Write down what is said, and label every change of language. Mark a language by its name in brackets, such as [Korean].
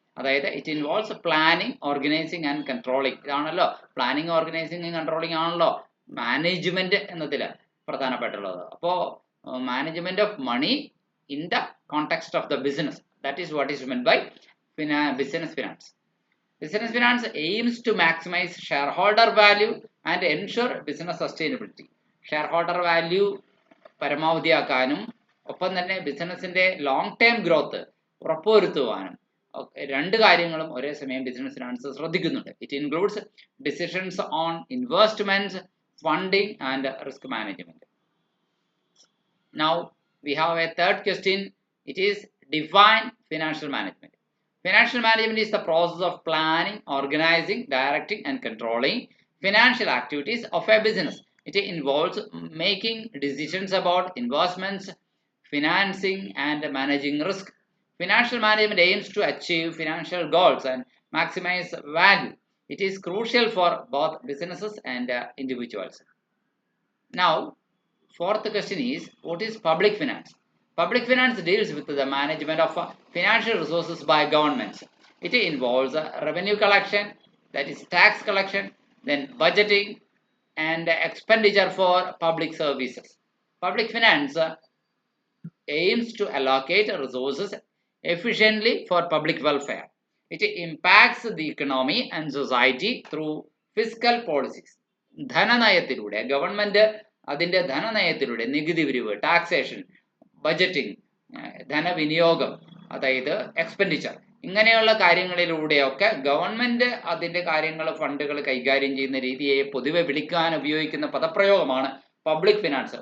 [English] അതായത് it involves planning, organising and controlling. [Malayalam] ഇതാണല്ലോ planning, organising, controlling ആണല്ലോ മാനേജ്മെന്റ് എന്നതിൽ പ്രധാനപ്പെട്ടുള്ളത്. [English] അപ്പോൾ management of money in the context of the business, that is what is meant by business finance. Business finance aims to maximize shareholder value and ensure business sustainability. [Malayalam] Shareholder value പരമാവധിയാക്കാനും ഒപ്പം തന്നെ ബിസിനസിന്റെ long term growth ഉറപ്പുവരുത്തുവാനും രണ്ട് കാര്യങ്ങളും ഒരേ സമയം business finance ശ്രദ്ധിക്കുന്നുണ്ട്. [English] It includes decisions on investments, funding and risk management. Now we have a third question. It is define financial management. Financial management is the process of planning, organizing, directing and controlling financial activities of a business. It involves making decisions about investments, financing and managing risk. Financial management aims to achieve financial goals and maximize value. It is crucial for both businesses and individuals. Now, fourth question is, what is public finance? Public finance deals with the management of financial resources by governments. It involves revenue collection, that is tax collection, then budgeting and expenditure for public services. Public finance aims to allocate resources efficiently for public welfare. It impacts the economy and society through fiscal policies. [Malayalam] ധനനയത്തിലൂടെ government അതിൻ്റെ ധനനയത്തിലൂടെ നികുതി പിരിവ്, taxation, budgeting, ധനവിനിയോഗം, അതായത് expenditure, ഇങ്ങനെയുള്ള കാര്യങ്ങളിലൂടെയൊക്കെ government അതിൻ്റെ കാര്യങ്ങൾ, ഫണ്ടുകൾ കൈകാര്യം ചെയ്യുന്ന രീതിയെ പൊതുവെ വിളിക്കാൻ ഉപയോഗിക്കുന്ന പദപ്രയോഗമാണ് പബ്ലിക് ഫിനാൻസ്.